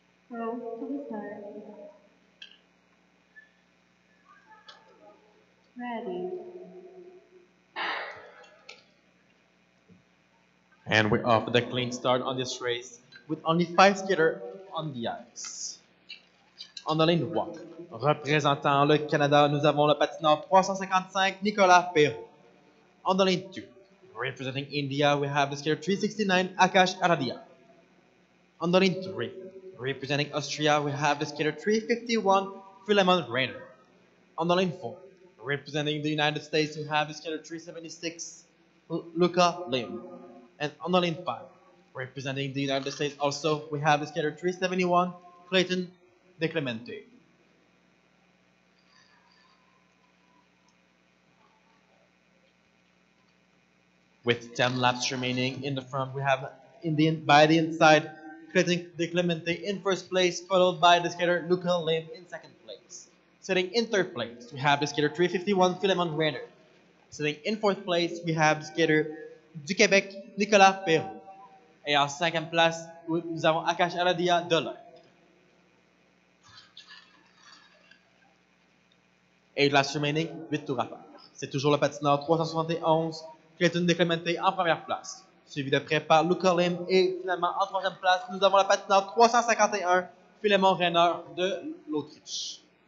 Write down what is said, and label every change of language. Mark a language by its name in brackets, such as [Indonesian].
[English] Row 2 start. Ready. And we're off with a clean start on this race with only 5 skaters on the ice. On the lane 1, [French] représentant le Canada, nous avons le patineur 355, Nicolas Perrault. [English] On the lane 2, Representing India, we have the skater 369, Akash Aradia. On the lane 3, representing Austria, we have the skater 351, Philemon Reiner. On the lane 4, representing the United States, we have the skater 376, Luca Lim. And on the lane 5, representing the United States also, we have the skater 371, Clayton De Clemente. With 10 laps remaining in the front, we have by the inside, Clayton De Clemente in first place, followed by the skater Luca Lim in second place. Sitting in third place, we have the skater 351, Philemon Renner. Sitting in fourth place, we have the skater du Québec, Nicolas Perrault. [French] Et en cinquième place, nous avons Akash Aradia de l'Inde. [English] 8 laps remaining, [French] 8 tours à faire. C'est toujours le patineur 371, Clayton De Clemente en première place, suivi de près par Luca Lim et finalement en troisième place, nous avons la patineur 351, Philemon Renner de l'Autriche.